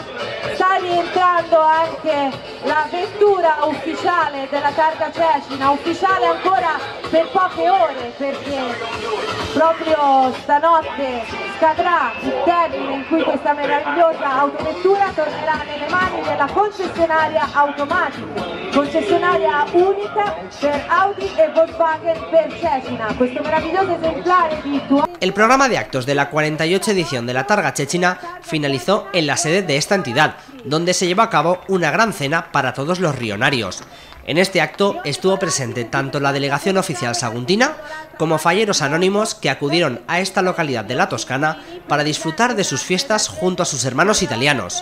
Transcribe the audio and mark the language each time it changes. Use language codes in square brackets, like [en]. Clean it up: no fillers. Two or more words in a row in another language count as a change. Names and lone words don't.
[it] Sta rientrando anche la vettura ufficiale della targa Cecina, ufficiale ancora per poche ore perché proprio stanotte scadrà il termine in cui questa meravigliosa autovettura tornerà nelle mani della concessionaria Automatic, concessionaria unica per Audi e Volkswagen per Cecina. Questo meraviglioso esemplare di [es] El programa de actos de la 48 edición de la Targa Cecina finalizó en la sede de esta entidad, donde se llevó a cabo una gran cena para todos los rionarios. En este acto estuvo presente tanto la delegación oficial saguntina como falleros anónimos que acudieron a esta localidad de la Toscana para disfrutar de sus fiestas junto a sus hermanos italianos.